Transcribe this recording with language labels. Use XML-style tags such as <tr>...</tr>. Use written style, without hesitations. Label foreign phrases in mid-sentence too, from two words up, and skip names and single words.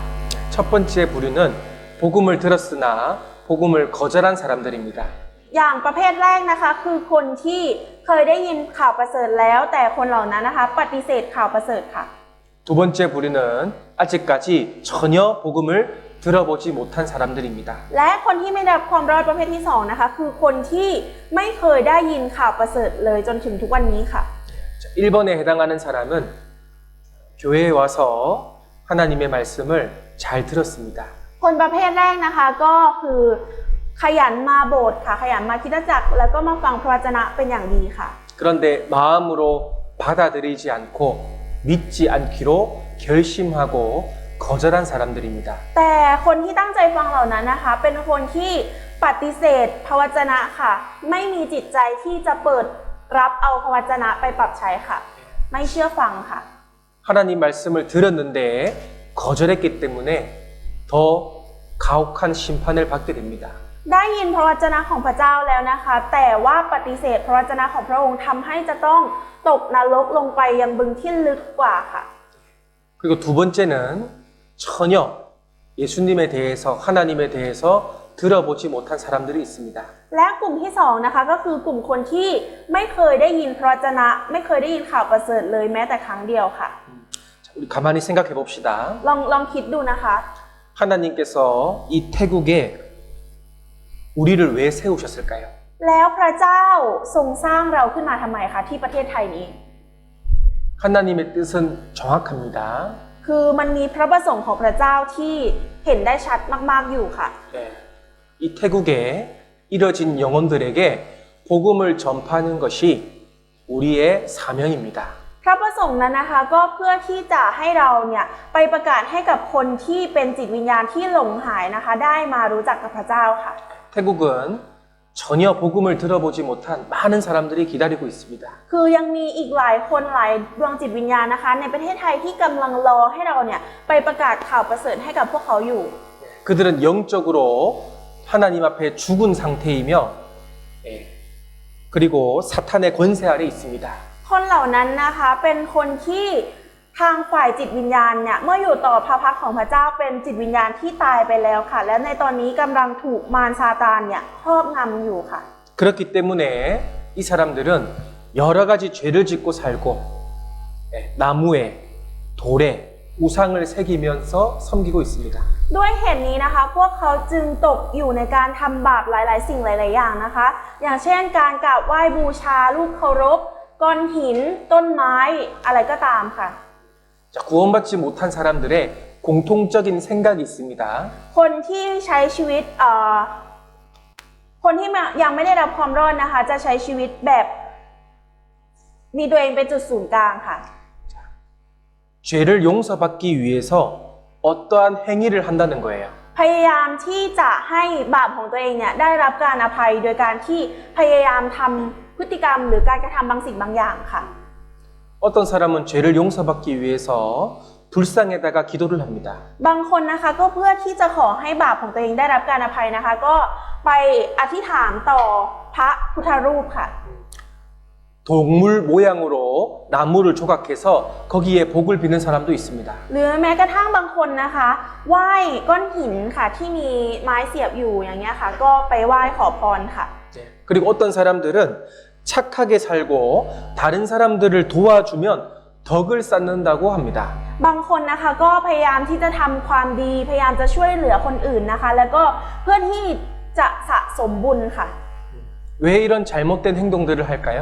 <ko>첫 번째 부류는 복음을 들었으나 복음을 거절한 사람들입니다.</ko> <th>อย่างประเภทแรกนะคะคือคนที่เคยได้ยินข่าวประเสริฐแล้วแต่คนเหล่านั้นนะคะปฏิเสธข่าวประเสริฐค่ะ</th> <ko>두 번째 부류는 아직까지 전혀 복음을 들어보지 못한 사람들입니다.</ko> <th>และคนที่ไม่ได้รับความรอดประเภทที่2นะคะคือคนที่ไม่เคยได้ยินข่าวประเสริฐเลยจนถึงทุกวันนี้ค่ะ</th> <ko>1번에 해당하는 사람은 교회에 와서 하나님의 말씀을 잘 들었습니다.</ko> <th>คนประเภทแรกนะคะก็คือขยันมาโบสถ์ค่ะขยันมาคริสตจักรแล้วก็มาฟังพระวจนะเป็นอย่างดีค่ะ</th> <ko>그런데 마음으로 받아들이지 않고 믿지 않기로 결심하고 거절한 사람들입니다.</ko> <th>แต่คนที่ตั้งใจฟังเหล่านั้นนะคะเป็นคนที่ปฏิเสธพระวจนะค่ะไม่มีจิตใจที่จะเปิดรับเอาพระวจนะไปปรับใช้ค่ะไม่เชื่อฟังค่ะ</th> <ko>하나님 말씀을 들었는데 거절했기 때문에 더 가혹한 심판을 받게 됩니다.</ko> <th>ได้ยินพระวจนะของพระเจ้าแล้วนะคะแต่ว่าปฏิเสธพระวจนะของพระองค์ทำให้จะต้องตกนรกลงไปยังบึงที่ลึกกว่าค่ะ</th> <ko>그리고 두 번째는 전혀 예수님에 대해서 하나님에 대해서 들어보지 못한 사람들이 있습니다.</ko> <th>และกลุ่มที่2นะคะก็คือกลุ่มคนที่ไม่เคยได้ยินพระวจนะไม่เคยได้ยินข่าวประเสริฐเลยแม้แต่ครั้งเดียวค่ะ</th> <ko>자, 우리 가만히 생각해 봅시다.</ko> <th>ลองคิดดูนะคะ</th> <ko>하나님께서 이 태국에 우리를 왜 세우셨을까요?</ko> <th>แล้วพระเจ้าทรงสร้างเราขึ้นมาทำไมคะที่ประเทศไทยนี้</th> <ko>하나님의 뜻은 정확합니다.</ko> <th>คือมันมีพระประสงค์ของพระเจ้าที่เห็นได้ชัดมากๆอยู่ค่ะ</th> <ko>네. 이 태국에 이뤄진 영혼들에게 복음을 전파하는 것이 우리의 사명입니다.</ko> <th>พระประสงค์นั้นนะคะก็เพื่อที่จะให้เราเนี่ยไปประกาศให้กับคนที่เป็นจิตวิญญาณที่หลงหายนะคะได้มารู้จักกับพระเจ้าค่ะ</th> <ko>태국은 전혀 복음을 들어보지 못한 많은 사람들이 기다리고 있습니다.</ko> <th>คือยังมีอีกหลายคนหลายดวงจิตวิญญาณนะคะในประเทศไทยที่กำลังรอให้เราเนี่ยไปประกาศข่าวประเสริฐให้กับพวกเขาอยู่</th> <ko>그들은 영적으로 하나님 앞에 죽은 상태이며 예, 그리고 사탄의 권세 아래 있습니다.</ko> <th>คนเหล่านั้นนะคะเป็นคนที่ทางฝ่ายจิตวิญญาณเนี่ยเมื่ออยู่ต่อพระพักของพระเจ้าเป็นจิตวิญญาณที่ตายไปแล้วค่ะและในตอนนี้กำลังถูกมารซาตานเนี่ยครอบงำอยู่ค่ะ</th> <ko>그렇기 때문에 이 사람들은 여러 가지 죄를 짓고 살고 예, 나무에 돌에 우상을 새기면서 섬기고 있습니다.</ko> <th>ด้วยเหตุนี้นะคะพวกเขาจึงตกอยู่ในการทำบาปหลายๆสิ่งหลายๆอย่างนะคะอย่างเช่นการกราบไหว้บูชารูปเคารพก้อนหินต้นไม้อะไรก็ตามค่ะ</th> <ko>자, 구원받지 못한 사람들의 공통적인 생각이 있습니다.</ko> <th>คนที่ใช้ชีวิตคนที่ยังไม่ได้รับความรอดนะคะจะใช้ชีวิตแบบมีตัวเองเป็นจุดศูนย์กลางค่ะ</th> <ko>죄를 용서받기 위해서 어떠한 행위를 한다는 거예요.</ko> <th>พยายามที่จะให้บาปของตัวเองเนี่ยได้รับการอภัยโดยการที่พยายามทำพฤติกรรมหรือการกระทำบางสิ่งบางอย่างค่ะ</th> <ko>어떤 사람은 죄를 용서받기 위해서 불상에다가 기도를 합니다.</ko> <th>บางคนนะคะก็เพื่อที่จะขอให้บาปของตัวเองได้รับการอภัยนะคะก็ไปอธิษฐานต่อพระพุทธรูปค่ะ</th> <ko>동물 모양으로 나무를 조각해서 거기에 복을 비는 사람도 있습니다.</ko> <th>หรือแม้กระทั่งบางคนนะคะไหว้ก้อนหินค่ะที่มีไม้เสียบอยู่อย่างเงี้ยค่ะก็ไปไหว้ขอพรค่ะ</th> <ko>그리고 어떤 사람들은 착하게 살고 다른 사람들을 도와주면 덕을 쌓는다고 합니다.</ko> <th>บางคนนะคะก็พยายามที่จะทำความดีพยายามจะช่วยเหลือคนอื่นนะคะแล้วก็เพื่อที่จะสะสมบุญค่ะ</th> <ko>왜 이런 잘못된 행동들을 할까요?</ko>